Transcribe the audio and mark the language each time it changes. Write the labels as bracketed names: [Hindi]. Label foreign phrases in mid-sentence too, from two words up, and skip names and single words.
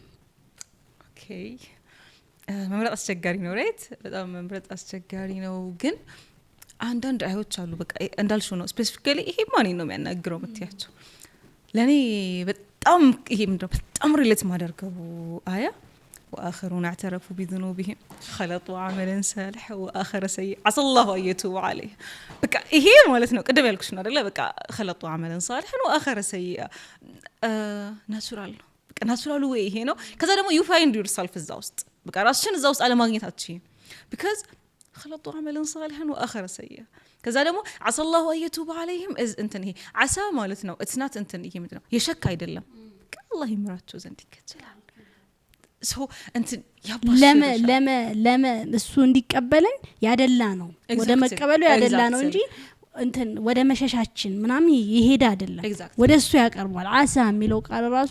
[Amharic] ኦኬ መምረጥ አስቸጋሪ ነው ራይት በጣም መምረጥ አስቸጋሪ ነው ግን አንዳንድ አያዎች አሉ በቃ እንዳልሽው ነው ስፔሲፊካሊ ይሄ ማን ነው የሚያናግረው መጥያቸው ለኔ በጣም ይሄ ምንድነው በጣም ሪሌት ማደርገው አያ [Arabic] واخرون اعترفوا بذنوبهم خلطوا عملا صالحا واخر سيء عسى الله ان يتوب عليه [Amharic] በቃ ይሄ ማለት ነው ቀደም ያልኩሽ ነው አይደለ በቃ [Arabic] خلطوا عملا صالحا واخر سيء [Amharic] ናቹራል ነው በቃ ናቹራል ወይ ይሄ ነው ከዛ ደግሞ [English] you find yourself [Amharic] እዛ ውስጥ በቃ ራስሽን እዛ ውስጥ አለማግኘታችን because [Arabic] خلطوا عملا صالحا واخر سيء [Amharic] ከዛ ደግሞ [Arabic] عسى الله ان يتوب عليهم [Amharic] እንትን ይሄ عسى ማለት ነው [English] it's not [Amharic] እንትን ይሄ ምንድነው የሸክ አይደለም አላህ ይምራቸው ዘንድ ይከተላል ሶ እንትን ለማ እሱ እንዲቀበለን ያደላ ነው ወደ መቀበሉ ያደላ ነው እንጂ እንትን ወደ መሸሻችን ምናምን ይሄድ አይደለም ወደ እሱ ያቀርባል አሳ የሚለው ቃል ራሱ